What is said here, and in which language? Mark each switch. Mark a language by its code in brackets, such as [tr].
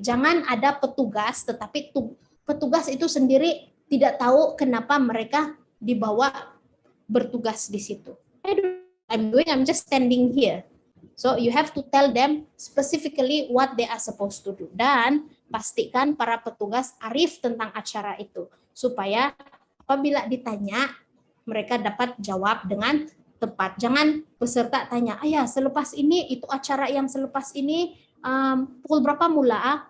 [ms] Jangan ada petugas, tetapi petugas itu sendiri tidak tahu kenapa mereka dibawa bertugas di situ. [en] I'm just standing here. So you have to tell them specifically what they are supposed to do. [ms] Dan pastikan para petugas arif tentang acara itu, supaya apabila ditanya mereka dapat jawab dengan tepat. Jangan peserta tanya, selepas ini itu acara yang selepas ini pukul berapa mula?